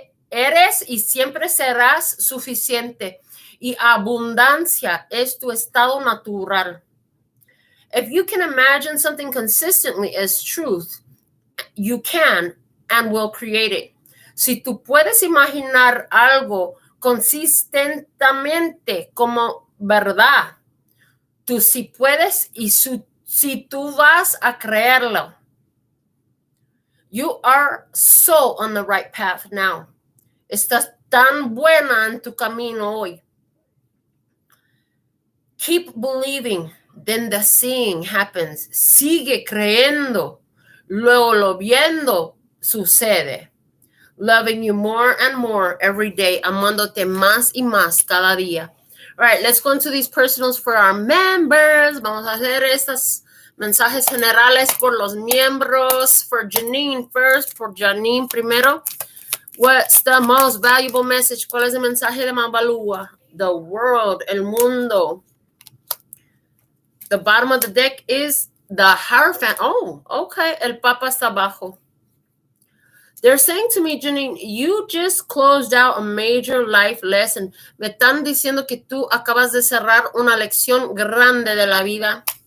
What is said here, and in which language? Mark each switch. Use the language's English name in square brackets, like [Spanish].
[Spanish] Eres y siempre serás suficiente. Y abundancia es tu estado natural. [English] If you can imagine something consistently as truth, you can and will create it. [Spanish] Si tú puedes imaginar algo consistentemente como verdad, tú sí puedes y si tú vas a creerlo. [English] You are so on the right path now. [Spanish] Estás tan buena en tu camino hoy. [English] Keep believing, then the seeing happens. [Spanish] Sigue creyendo, luego lo viendo sucede. [English] Loving you more and more every day, [Spanish] amándote más y más cada día. [English] All right, let's go into these personals for our members. [Spanish] Vamos a hacer estos mensajes generales por los miembros. [English] For Janine first, for Janine primero. What's the most valuable message? [Spanish] ¿Cuál es el mensaje de más valúa? [English] The world, [Spanish] el mundo. [English] The bottom of the deck is the Hierophant. Oh, okay. [Spanish] El Papa está abajo. [English] They're saying to me, Janine, you just closed out a major life lesson. [Spanish] Me están diciendo que tú acabas de cerrar una lección grande de la vida.